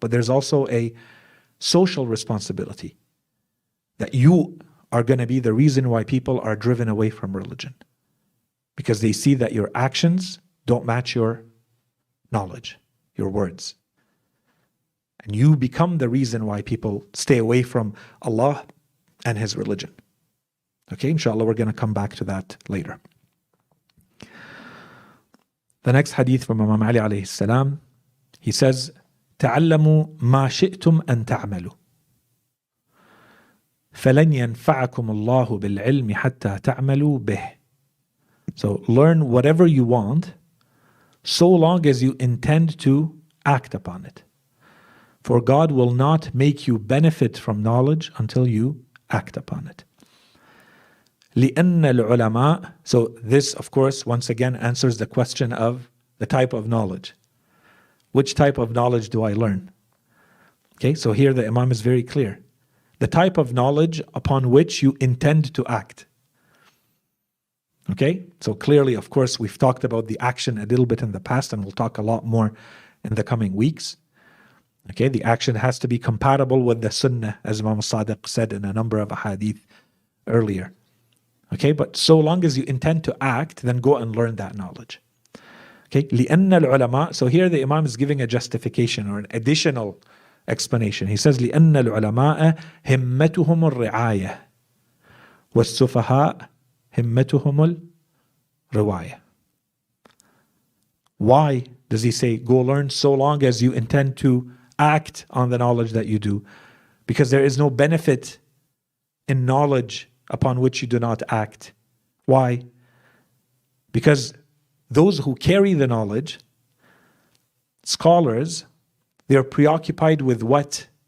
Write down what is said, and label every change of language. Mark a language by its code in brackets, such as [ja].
[en] But there's also a social responsibility that you are going to be the reason why people are driven away from religion, because they see that your actions don't match your knowledge, your words. And you become the reason why people stay away from Allah and His religion. Okay, inshallah, we're going to come back to that later. The next hadith from Imam Ali alayhi salam, he says, [ar] تعلموا ما شئتم أن تعملوا فلن ينفعكم الله بالعلم حتى تعملوا به. [en] So learn whatever you want, so long as you intend to act upon it. For God will not make you benefit from knowledge until you act upon it. [ar] لأن العلماء, [en] so this of course once again answers the question of the type of knowledge. Which type of knowledge do I learn? Okay, so here the Imam is very clear. The type of knowledge upon which you intend to act. Okay, so clearly, of course, we've talked about the action a little bit in the past, and we'll talk a lot more in the coming weeks. Okay, the action has to be compatible with the sunnah, as Imam Sadiq said in a number of hadith earlier. Okay, but so long as you intend to act, then go and learn that knowledge. Okay, [ar] لِأَنَّ الْعُلَمَاء, [en] so here the Imam is giving a justification or an additional explanation. He says, [ar] لأن العلماء همتهم الرعاية والسفهاء همتهم الرواية. [en] Why does he say, go learn so long as you intend to act on the knowledge that you do? Because there is no benefit in knowledge upon which you do not act. Why? Because those who carry the knowledge, scholars, they are preoccupied with what?